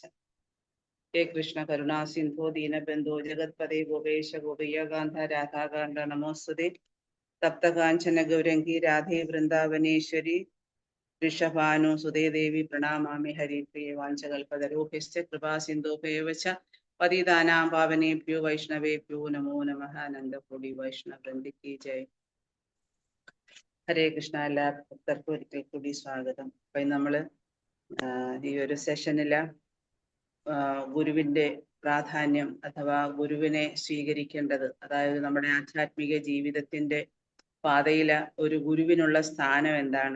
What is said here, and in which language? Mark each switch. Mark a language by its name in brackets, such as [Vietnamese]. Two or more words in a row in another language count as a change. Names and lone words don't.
[Sanskrit] हे कृष्ण करुणा सिंधु दीनबंधु जगत्पते गोपेश गोपीय कांध राधाकांड नमोस्तुते तप्त कांचन गौरंगी राधे वृंदावनेश्वरी वृषभानुसुते देवी प्रणमामि हरिप्रिये वाञ्छकल्पतरुभ्यश्च कृपा सिन्धुभ्येव च पतितानां पावनेभ्यो वैष्णवेभ्यो नमो नमः [Hindi] आनंदकोटि वैष्णववृंद की जय. [Malayalam] ഹരേ കൃഷ്ണ. എല്ലാ ഭക്തർക്കും ഒരിക്കൽ കൂടി സ്വാഗതം. അപ്പൊ നമ്മള് ഈ ഒരു സെഷനില് ഗുരുവിന്റെ പ്രാധാന്യം അഥവാ ഗുരുവിനെ സ്വീകരിക്കേണ്ടത്, അതായത് നമ്മുടെ ആധ്യാത്മിക ജീവിതത്തിന്റെ പാതയില് ഒരു ഗുരുവിനുള്ള സ്ഥാനം എന്താണ്.